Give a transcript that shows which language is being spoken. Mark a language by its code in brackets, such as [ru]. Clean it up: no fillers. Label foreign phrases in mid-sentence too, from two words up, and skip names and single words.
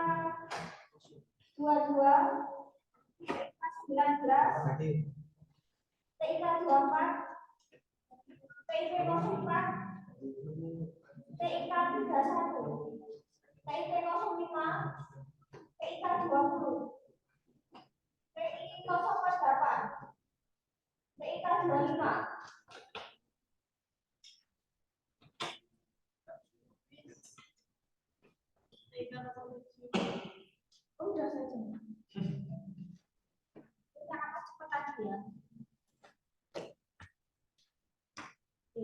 [id] 22, TIK 19, TIK 24, TIK 04, TIK 31, TIK 05, TIK 20, TIK 08, TIK 25. Oh, udah saja. Kita akan cepat lagi ya. Oke.